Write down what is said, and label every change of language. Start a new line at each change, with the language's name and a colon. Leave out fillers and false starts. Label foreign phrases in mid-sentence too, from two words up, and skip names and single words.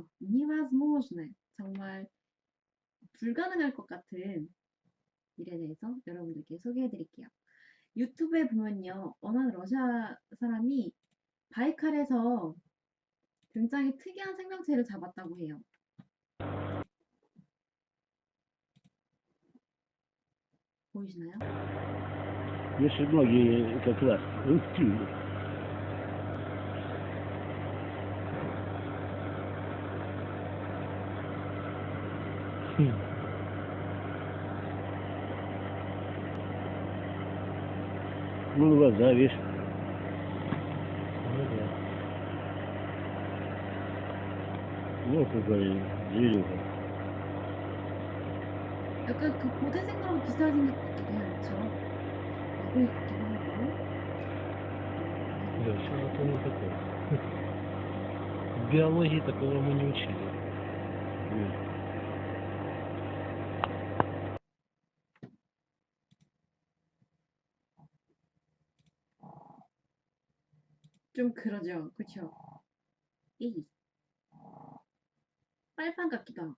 Russian: невозможно
Korean: 정말 불가능할 것 같은 일에 대해서 여러분들께 소개해드릴게요. 유튜브에 보면요. 어느 러시아 사람이 바이칼에서 굉장히 특이한 생명체를 잡았다고 해요. 보이시나요?
Russian: Если ноги как раз рухтили. Ну, глаза, видишь. Ну, да. Ну, какой зверюга.
Korean: 약간 그 고대생물하고 비슷하게 생긴 것 같기도 해요. 그쵸? 야구이 같기도 하고.
Russian: Да, что-то не такое. В биологии такого мы не учили.
Korean: 좀 그러죠. 그쵸? 이 빨판 같기도 하고.